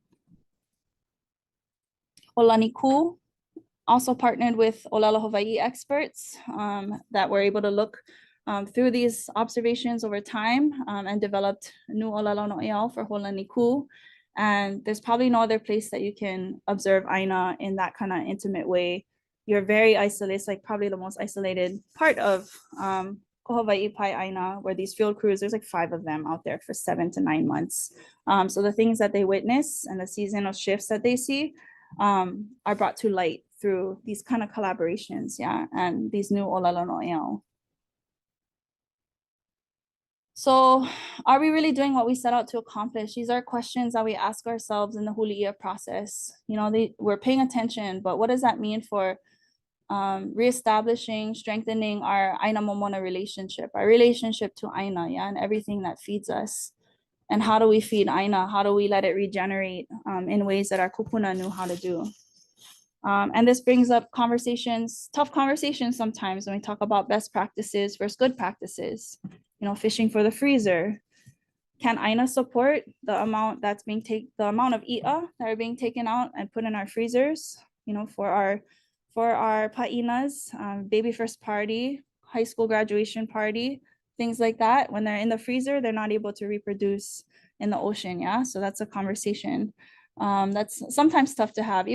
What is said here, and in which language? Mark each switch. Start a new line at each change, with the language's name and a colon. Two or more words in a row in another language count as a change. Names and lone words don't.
English: Olaniku also partnered with
Hawaiian: Olelo Hawaiʻi
English: experts that were able to look through these observations over time and developed new
Hawaiian: olelo no'eau
English: for Holaniku. And there's probably no other place that you can observe ʻāina in that kind of intimate way. You're very isolated. It's like probably the most isolated part of Hawaii
Hawaiian: Pai ʻāina,
English: where these field crews, there's like 5 of them out there for 7 to 9 months. So the things that they witness and the seasonal shifts that they see are brought to light through these kind of collaborations, yeah, and these new
Hawaiian: olelo no'eau.
English: So are we really doing what we set out to accomplish? These are questions that we ask ourselves in the Huli process. You know, we're paying attention, but what does that mean for reestablishing, strengthening our
Hawaiian: ʻāina Momona
English: relationship, our relationship to ʻāina, yeah, and everything that feeds us? And how do we feed ʻāina? How do we let it regenerate in ways that our kūpuna knew how to do? And this brings up conversations, tough conversations sometimes when we talk about best practices versus good practices. You know, fishing for the freezer. Can ʻāina support the amount that's being the amount of ʻia that are being taken out and put in our freezers? You know, for our pa'inas, baby first party, high school graduation party, things like that. When they're in the freezer, they're not able to reproduce in the ocean. Yeah, so that's a conversation. That's sometimes tough to have.